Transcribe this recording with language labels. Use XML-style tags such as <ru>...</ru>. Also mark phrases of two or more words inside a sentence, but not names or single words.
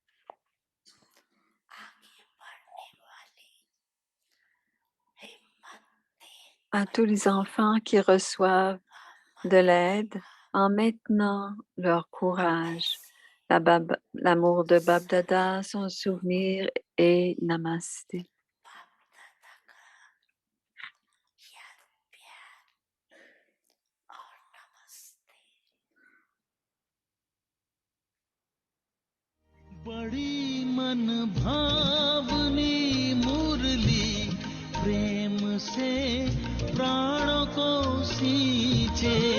<fr>À tous les enfants qui reçoivent de l'aide en maintenant leur courage. L'amour de Bab Dada, son souvenir et Namasté.</fr> <hi>बड़ी मन भावनी मुरली प्रेम से प्राणों को सींचे</hi>